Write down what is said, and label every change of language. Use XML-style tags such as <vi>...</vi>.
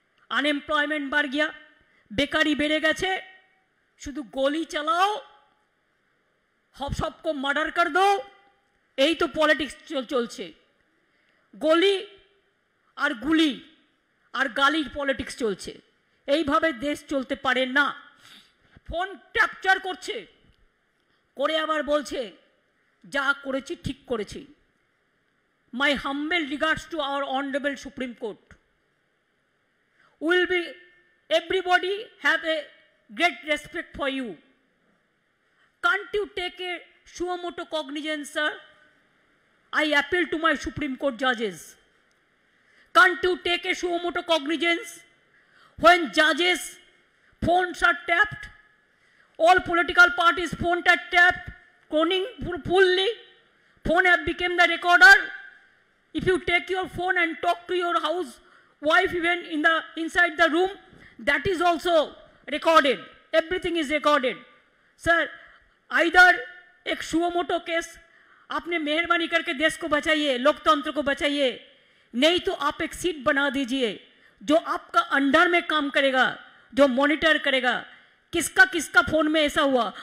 <hi>Unemployment बढ़ गया,</hi> <bn>बेकारी बेड़े गेছে, शुधु</bn> <hi>गोली चलाओ, सबको मर्डर कर दो, यही तो पॉलिटिक्स चलছে। गोली और गुली और</hi> <bn>गालिर</bn> <hi>पॉलिटिक्स चलছে।</hi> <bn>এইভাবে দেশ চলতে পারে না। ফোন ক্যাপচার করছে, করে আবার বলছে যা করেছি ঠিক করেছি।</bn> <en>My humble regards to our honourable Supreme Court. Will be everybody have a great respect for you. Can't you take a suo motu cognizance, sir. I appeal to my Supreme Court judges. Can't you take a suo motu cognizance when judges' phones are tapped? All political parties' phones are tapped, cloning fully. Phone have become the recorder. If you take your phone and talk to your housewife even inside the room, that is also recorded. Everything is recorded. Sir, either</en> <hi>एक suo motu case आपने मेहरबानी करके देश को बचाइए, लोकतंत्र को बचाइए, नहीं तो आप एक सीट बना दीजिए जो आपका अंडर में काम करेगा, जो मॉनिटर करेगा किसका किसका फोन में ऐसा हुआ।</hi>